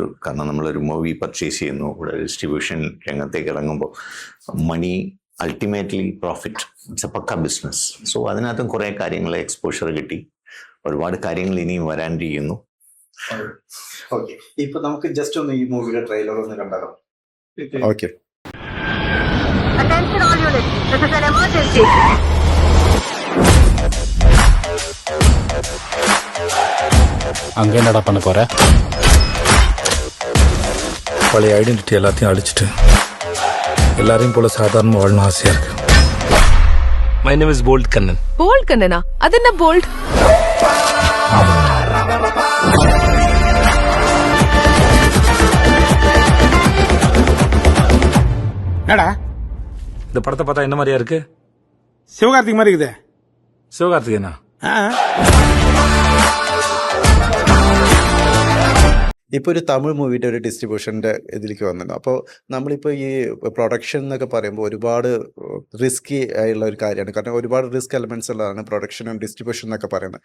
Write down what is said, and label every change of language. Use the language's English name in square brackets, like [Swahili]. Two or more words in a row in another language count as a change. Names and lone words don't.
[Malayalam] കാരണം നമ്മളൊരു [English] movie purchase [Malayalam] ചെയ്യുന്നു, ഇവിടെ ഡിസ്ട്രിബ്യൂഷൻ രംഗത്തേക്ക് ഇറങ്ങുമ്പോൾ [English] money ultimately profit, it's a pakka business. [Malayalam] സോ അതിനകത്തും കുറേ കാര്യങ്ങൾ എക്സ്പോഷർ കിട്ടി, ഒരുപാട് കാര്യങ്ങൾ ഇനിയും വരാനിരിക്കുന്നു. ഓക്കെ, ഇപ്പൊ നമുക്ക് ജസ്റ്റ് ഒന്ന് ഈ മൂവിയുടെ ട്രെയിലർ ഒന്ന് കണ്ടാലോ? ഓക്കെ. [English] Attention all units, this is an emergency. [Tamil] அங்கே என்னடா பண்ண போற? பழைய ஐடென்டிட்டி எல்லாத்தையும் அழிச்சிட்டு எல்லாரையும் போல சாதாரண வாழணும் ஆசையா இருக்கு. [English] my name is போல்ட் கண்ணன். [Malayalam] ബോൾഡ് കണ്ണനാ? അതെന്നാ ബോൾഡ്? [Tamil] என்னடா இந்த படத்தை பார்த்தா என்ன மாதிரியா இருக்கு? சிவகார்த்திக் மாதிரி இருக்குதே. சிவகார்த்திகேயனா? [Malayalam] ഇപ്പോൾ ഒരു തമിഴ് മൂവിയുടെ ഒരു ഡിസ്ട്രിബ്യൂഷൻ്റെ ഇതിലേക്ക് വന്നിട്ടുണ്ട്. അപ്പോൾ നമ്മളിപ്പോൾ ഈ പ്രൊഡക്ഷൻ എന്നൊക്കെ പറയുമ്പോൾ ഒരുപാട് റിസ്കി ആയുള്ള ഒരു കാര്യമാണ്. കാരണം ഒരുപാട് [English] risk elements [Malayalam] ഉള്ളതാണ് പ്രൊഡക്ഷനും ഡിസ്ട്രിബ്യൂഷൻ എന്നൊക്കെ പറയുന്നത്.